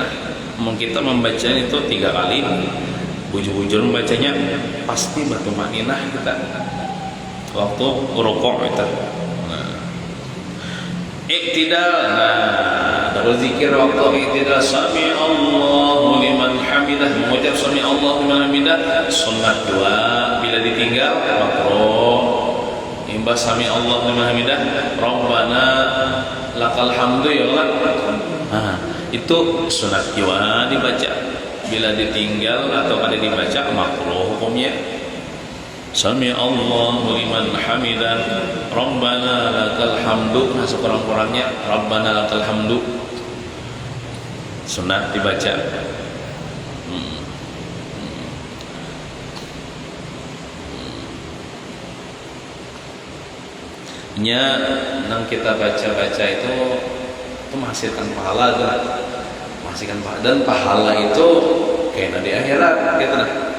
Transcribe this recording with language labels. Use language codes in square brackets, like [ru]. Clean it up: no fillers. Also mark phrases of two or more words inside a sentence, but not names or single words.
[bjn] Kita membaca itu 3 kali, bujur-bujur membacanya pasti bertumakninah kita waktu rukuk itu. Iktidal, terus zikir waktu iktidal, [ar] سمع الله لمن حمده, [bjn] mengucap [ar] سمع الله لمن حمده [bjn] sunnah dua, bila ditinggal makruh. [ar] Imbas سمع الله لمن حمده ربنا لك الحمد يا الله, [bjn] itu sunat dua dibaca. Bila ditinggal atau kada dibaca makruh hukumnya. [ar] سمع الله لمن حمده ربنا لك الحمد, [bjn] sekurang-kurangnya [ar] ربنا لك الحمد [bjn] sunat dibaca. Nya nang kita baca-baca itu menghasilkan pahala tuh, menghasilkan pahala, dan pahala itu kayaknya di akhirat gitu nah.